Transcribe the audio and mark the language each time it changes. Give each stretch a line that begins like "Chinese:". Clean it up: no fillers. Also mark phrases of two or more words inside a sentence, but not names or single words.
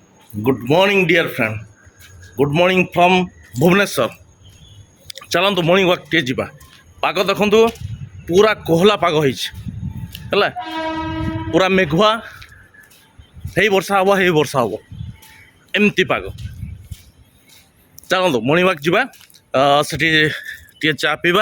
English: Good morning, dear friend. Good morning from Bhubaneswar.
Odia: ଚାଲନ୍ତୁ
English: morning walk
Odia: ଟିକେ ଯିବା। ପାଗ ଦେଖନ୍ତୁ ପୁରା କୋହଲା ପାଗ ହେଇଛି ହେଲା, ପୁରା ମେଘୁଆ, ହେଇ ବର୍ଷା ହେବ ଏମିତି ପାଗ। ଚାଲନ୍ତୁ
English: morning walk
Odia: ଯିବା, ସେଠି ଟିକେ ଚା ପିଇବା।